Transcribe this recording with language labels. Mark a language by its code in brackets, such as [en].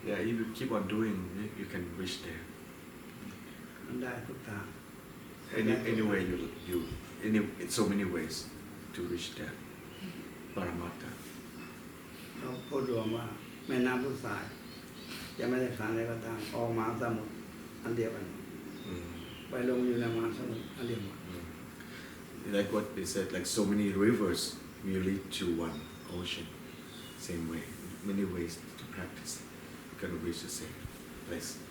[en] yeah if you keep on doing you can reach there [th] มันได้ทุกทาง [en] anyway you in so many ways to reach that paramattha [th] เราพูดรวมว่าแม่น้ำพุทธายจะไม่ได้ผ่านอะไรก็ตามออกมาสมุทรอันเดียวกันไปลงอยู่ในมหาสมุทรอันเดียวกัน [en] like what they said like so many rivers will lead to one ocean same way many ways to practice you can reach the same place